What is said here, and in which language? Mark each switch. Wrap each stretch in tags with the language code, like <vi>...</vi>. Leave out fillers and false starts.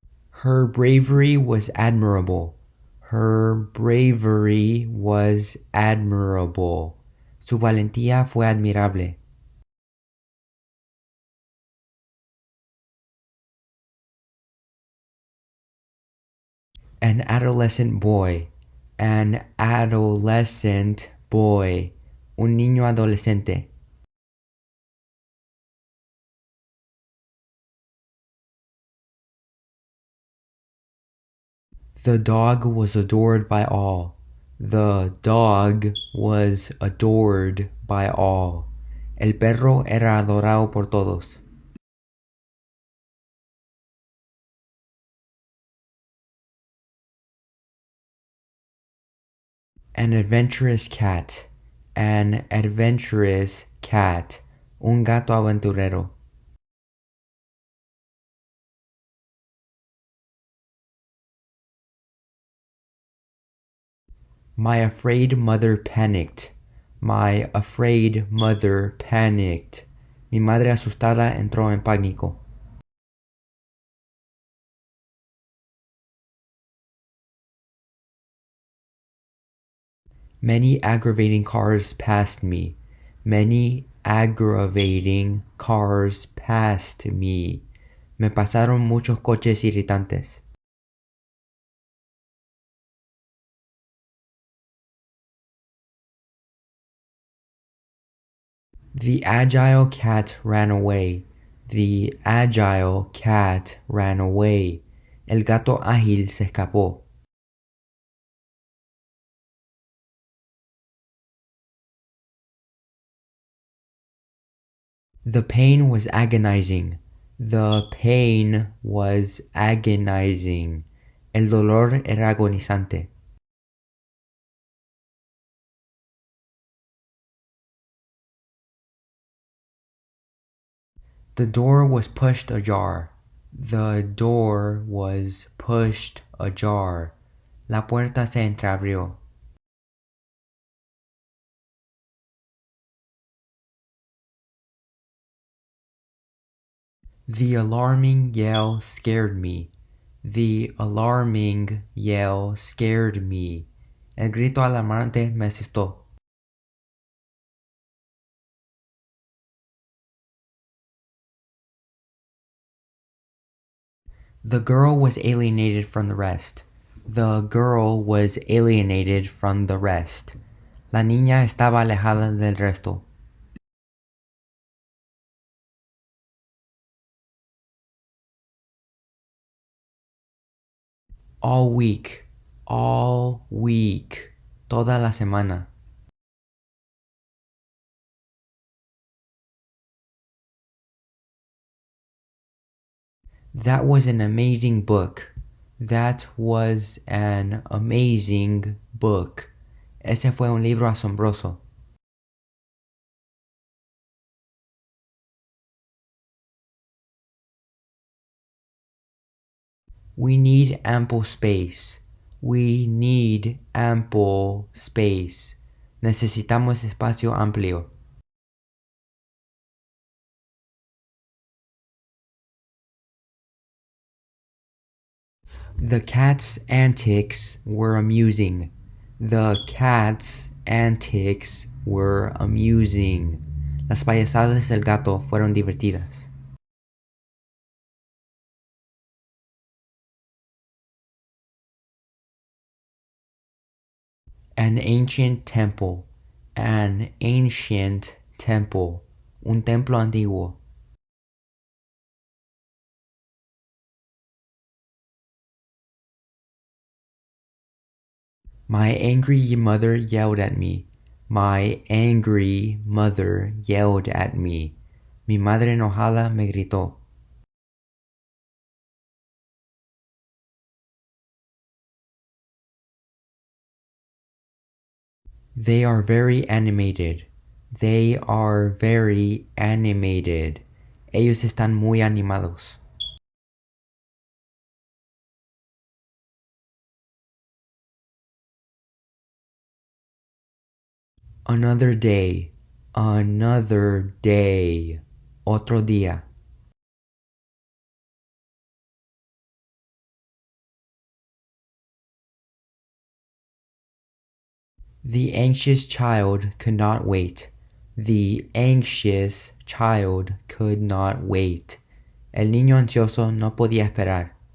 <en>Her bravery was admirable. Her bravery was admirable.</en> <es>Su valentía fue admirable.</es> <en>An adolescent boy. An adolescent boy.</en> <es>Un niño adolescente.</es> <en>The dog was adored by all. The dog was adored by all.</en> <es>El perro era adorado por todos.</es> <en>An adventurous cat. An adventurous cat.</en> <es>Un gato aventurero.</es> <en>My afraid mother panicked. My afraid mother panicked.</en> <es>Mi madre asustada entró en pánico.</es> <en>Many aggravating cars passed me. Many aggravating cars passed me.</en> <es>Me pasaron muchos coches irritantes.</es> <en>The agile cat ran away. The agile cat ran away.</en> <es>El gato ágil se escapó.</es> <en>The pain was agonizing. The pain was agonizing.</en> <es>El dolor era agonizante.</es> <en>The door was pushed ajar. The door was pushed ajar.</en> <es>La puerta se entreabrió.</es> <en>The alarming yell scared me. The alarming yell scared me.</en> <es>El grito alarmante me asustó.</es> <en>The girl was alienated from the rest. The girl was alienated from the rest.</en> <es>La niña estaba alejada del resto.</es> <en>All week. All week.</en> <es>Toda la semana.</es> <en>That was an amazing book. That was an amazing book.</en> <es>Ese fue un libro asombroso.</es> <en>We need ample space. We need ample space.</en> <es>Necesitamos espacio amplio.</es> <en>The cat's antics were amusing. The cat's antics were amusing.</en> <es>Las payasadas del gato fueron divertidas.</es> <en>An ancient temple. An ancient temple.</en> <es>Un templo antiguo.</es> <en>My angry mother yelled at me. My angry mother yelled at me.</en> <es>Mi madre enojada me gritó.</es> <en>They are very animated. They are very animated.</en> <es>Ellos están muy animados.</es> <en>Another day. Another day.</en> <es>Otro día.</es> <en>The anxious child could not wait. The anxious child could not wait.</en> <es>El niño ansioso no podía esperar.</es>